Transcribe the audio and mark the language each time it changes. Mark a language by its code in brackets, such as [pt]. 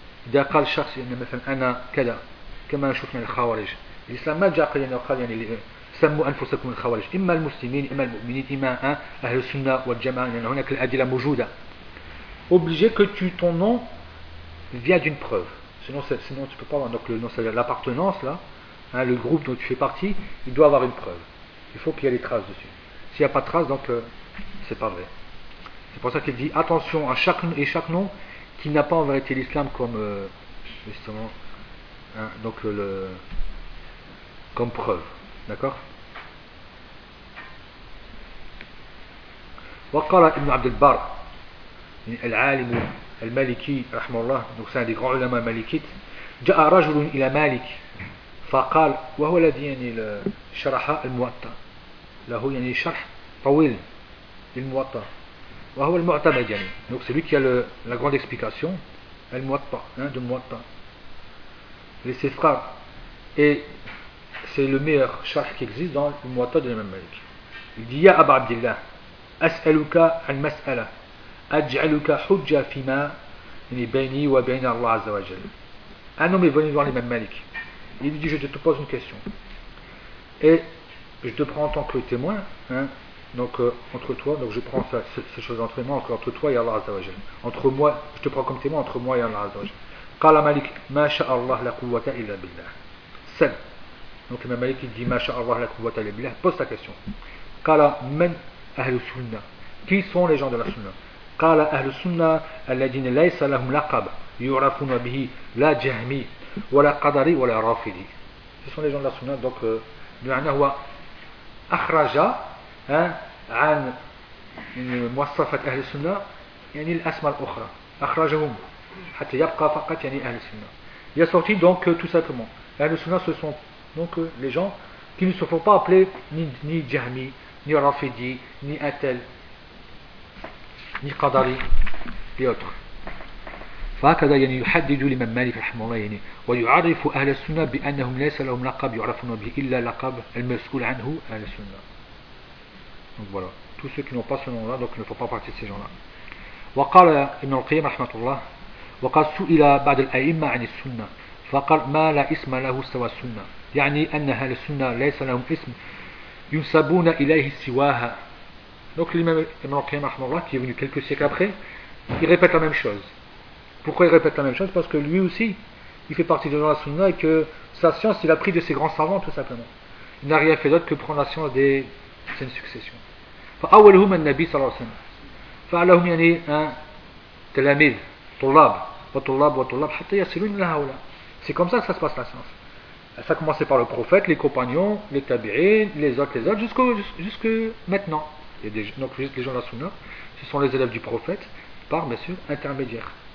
[ar] إذا قال شخص يعني مثلا أنا كذا كما شفنا الخوارج الإسلام ما جاء قال يعني سموا أنفسكم الخوارج إما المسلمين إما المؤمنين إما أهل السنة والجماعة يعني هناك الأدلة موجودة [fr] obligé que tu ton nom vient d'une preuve Sinon tu ne peux pas avoir donc, l'appartenance là, hein, le groupe dont tu fais partie, il doit avoir une preuve. Il faut qu'il y ait des traces dessus. S'il n'y a pas de traces, donc c'est pas vrai. C'est pour ça qu'il dit attention à chaque nom qui n'a pas en vérité l'islam comme justement hein, donc le comme preuve. D'accord? [ar] وقال ابن عبد البر العالم المالكي رحمه الله [fr] donc c'est un des grands ulama malikites [ar] جاء رجل إلى مالك فقال وهو الذي يعني شرح الموطا له يعني شرح طويل للموطا وهو المعتمد يعني [fr] donc c'est lui qui a la grande explication [ar] الموطا hein, de موطا [fr] les ses frères et c'est le meilleur [ar] شرح [fr] qui existe dans le [ar] موطا [fr] de l'imam [ar] مالك il dit يا أبا عبد الله أسألك عن مسألة أجعلك حجة فيما يعني بيني وبين الله عز وجل. [fr] Un homme est venu voir l'imam Malik. Il lui dit, je te pose une question. Et je te prends en tant que témoin, hein, donc entre toi, donc je prends ces choses entre moi, entre toi et Allah Azza wa Jal. Entre moi, je te prends comme témoin, entre moi et Allah Azza wa Jal. [ar] Qala Malik, ma sha'Allah la quwwata illa billah. [fr] Seul. Donc l'imam Malik, il dit, [ar] ma sha'Allah la quwwata illa billah. [fr] Pose ta question. [ar] Qala man ahlu sunnah. [fr] Qui sont les gens de la sunnah? [ar] قال أهل السنة الذين ليس لهم لقب يعرفون به لا جهمي ولا قدري ولا رافدي. [fr] Ce sont les gens de la Sunna. [ar] Donc, بمعنى هو أخرج عن مواصفة أهل السنة يعني الأسماء الأخرى. أخرجهم حتى يبقى فقط يعني أهل السنة. [fr] Il est sorti donc tout simplement. أهل السنة ce sont donc les gens qui ne se font pas appeler ni جهمي ni رافدي ni أتل ni Qadari et autres. [ar] فهكذا يعني يحدد الإمام مالك رحمه الله يعني ويعرف أهل السنة بأنهم ليس لهم لقب يعرفون به إلا لقب المسؤول عنه أهل السنة. [fr] Donc voilà. Tous ceux qui n'ont pas ce nom-là, donc il ne faut pas partir de ces gens-là. [ar] وقال ابن القيم رحمة الله وقد سئل بعض الأئمة عن السنة فقال ما لا اسم له سوى السنة يعني أن أهل السنة ليس لهم اسم ينسبون إليه سواها. [fr] Donc l'imam Ibn Qayyim rahmallah qui est venu quelques siècles après, il répète la même chose. Pourquoi il répète la même chose? Parce que lui aussi, il fait partie de la Sunna et que sa science, il a pris de ses grands savants tout simplement. Il n'a rien fait d'autre que prendre la science des saines successions. [ar] فأولهم النبي صلى الله عليه وسلم فعلهم يعني تلاميذ طلاب وطلاب وطلاب حتى يصلون إلى هؤلاء. [fr] C'est comme ça que ça se passe la science. Ça a commencé par le prophète, les compagnons, les tabi'in, les autres jusque maintenant. Et des, donc les gens de la Sunna, ce sont les élèves du prophète, par bien sûr intermédiaire.